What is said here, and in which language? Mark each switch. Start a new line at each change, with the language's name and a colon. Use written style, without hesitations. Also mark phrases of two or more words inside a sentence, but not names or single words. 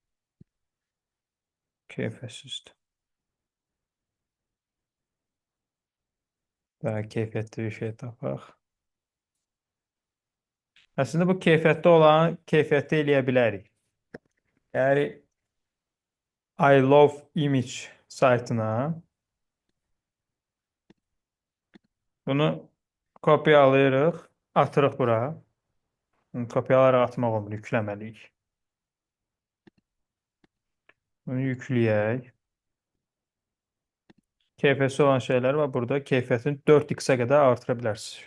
Azerbaijani: Keyfiyyətsizdir. Daha keyfiyyətli bir şey tapaq. Əslində bu keyfiyyətli olan keyfiyyətli eləyə bilərik. Yəni I love image saytına bunu kopyalayırıq, atırıq bura. Kopyalaraq atmaq olmur, yükləməliyik. Bunu yükləyək. Keyfiyyətsiz olan şeylər var. Burada keyfiyyətini 4x-ə qədər artıra bilərsiniz.